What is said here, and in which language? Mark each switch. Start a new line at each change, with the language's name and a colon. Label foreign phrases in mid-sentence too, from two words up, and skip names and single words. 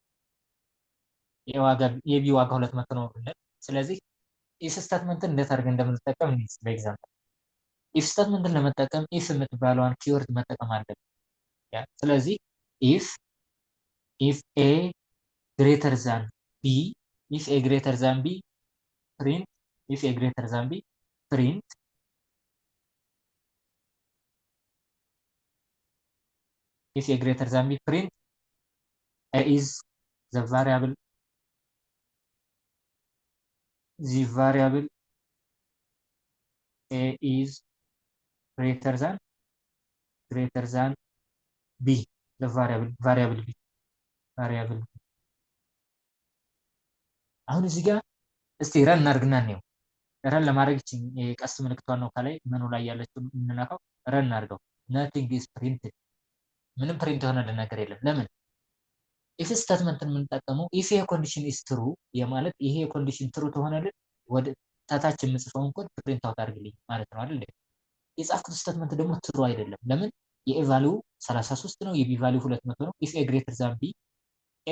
Amharic: የቢ ዋጋ 200 ነው ብንል ስለዚህ
English: if statementን
Amharic: እንዴት አድርገን እንደምንጠቀም እንዴት በኤግዛምፕል
English: if statementን
Amharic: ለመጠቀም ኢፍ የምትባለዋን ኪወርድ መጠቀም አለብን። ያ ስለዚህ
English: if a greater than b if a greater than b print if a greater than b print if a greater than b print a is the variable a is greater than b the variable b
Amharic: አሁን እዚህ ጋር እስቲ ረን እናድርግና ነው ረን ለማድረግ የቀስ ምልክቷን ነው ከላይ መኑ ላይ ያለችው እንነካው ረን እናድርገው
English: nothing is printed
Amharic: ምንም ፕሪንት የሆነልን ነገር የለም። ለምን ኢፍ ስቴትመንትን የምንጠቀመው ኢፍ ይሄ
English: condition is true
Amharic: የማለት ይሄ
English: condition true
Amharic: ተሆነልን ወደ ታታች የምጽፈውን ኮድ
English: print out
Amharic: አድርግልኝ ማለት ነው አይደል? የጻፍኩት ስቴትመንት ደግሞ ትሩ አይደለም። ለምን የኤ ቫልዩ 33 ነው፣ የቢ ቫልዩ 200 ነው።
English: if a greater than b a